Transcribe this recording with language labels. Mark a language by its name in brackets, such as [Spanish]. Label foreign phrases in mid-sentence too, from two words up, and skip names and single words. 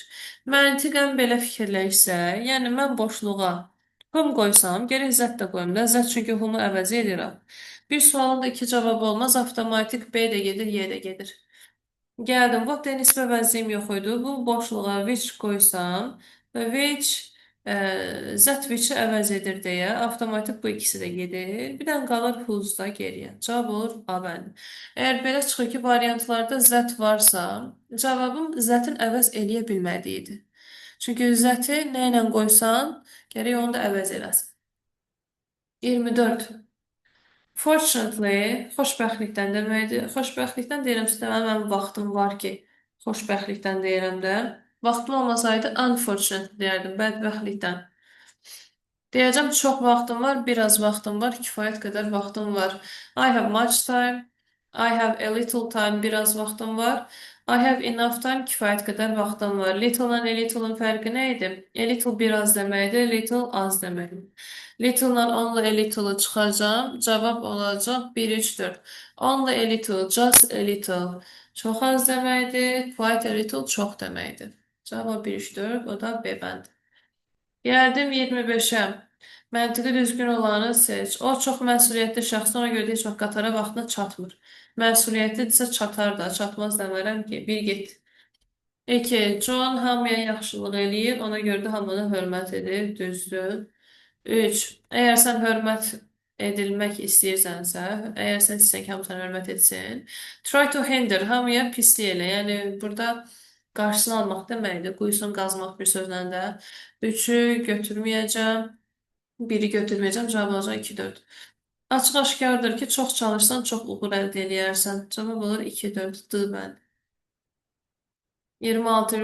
[Azerbaijani] Məntiqən belə fikirləşsək, yəni mən boşluğa whom qoysam, gərək zət də qoyum da. Zət çünki whom-u əvəz edirəm. Bir sualın da iki cavabı olmaz, avtomatik B də gedir, Y də gedir. Gəldim, what deyə nisbə vəziyim yox idi. Bu boşluğa which qoysam və which zət which-i əvəz edir deyə avtomatik bu ikisi də gedir. Bir dənə qalır whose da geriyə. Cavab olur A bəndi. Əgər belə çıxır ki, variantlarda zət varsa, cavabım zətin əvəz eləyə bilmədiyidir. Çünki zəti nə ilə qoysan, gərək onu da əvəz eləsin. 24. Fortunately, xoşbəxtlikdən deməkdir. Xoşbəxtlikdən deyirəm sizə, mənim vaxtım var ki, xoşbəxtlikdən deyirəm də. Vaxtım olmasaydı, unfortunate deyərdim, bədbəxtlikdən. Deyəcəm, çox vaxtım var, biraz vaxtım var, kifayət qədər vaxtım var. [English] I have much time, I have a little time, [Azerbaijani] biraz vaxtım var. [English] I have enough time, [Azerbaijani] kifayət qədər vaxtım var. Little-la [English] a little- [Azerbaijani] ın fərqi nə idi? [English] A little [Azerbaijani] biraz deməkdir, little az deməkdir. Little-la [English] only a little- [Azerbaijani] ı çıxacam, cavab olacaq 1, 3, 4. [English] Only a little, just a little. [Azerbaijani] Çox az deməkdir, [English] quite a little [Azerbaijani] çox deməkdir. Cavab 1, 3, 4, o da B bəndi. Gəldim 25-ə. Məntiqi düzgün olanı seç. O çox məsuliyyətli şəxsdir, ona görə də heç vaxt qatara vaxtına çatmır. Məsuliyyətlidirsə çatar da, çatmaz demərəm ki, bir get. 2. John hamıya yaxşılıq eləyir, ona görə də hamına hörmət edir, düzdür. 3. Əgər sən hörmət edilmək istəyirsənsə, əgər sən istəyirsən ki, hamı sənə hörmət etsin, [English] try to hinder, [Azerbaijani] hamıya pislik elə. Yəni, burada qarşısını almaq deməkdir, quyusunu qazmaq bir sözlə də. 3-ü götürməyəcəm, 1-i götürməyəcəm, cavab olacaq 2, 4. Açıq aşkardır ki, çox çalışsan, çox uğur əldə edərsən. Cavab olur 2, 4, D bənd. 26.